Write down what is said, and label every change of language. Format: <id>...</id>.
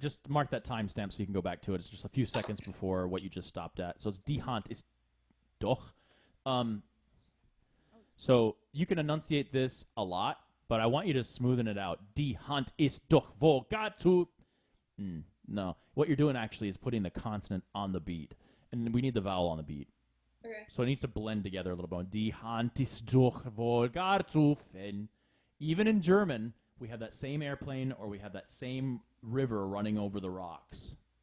<en>Just mark that timestamp so you can go back to it. It's just a few seconds before what you just stopped at. So it's</en> <de>die Hand ist doch.</de> <en>So you can enunciate this a lot, but I want you to smoothen it out.</en> <de>Die Hand ist doch wohl zu.</de> <en>No. What you're doing actually is putting the consonant on the beat. And we need the vowel on the beat. Okay. So it needs to blend together a little bit.</en> <de>Die Hand ist doch wohl zu finden.</de> <en>Even in German, we have that same airplane or we have that same river running over the rocks.</en>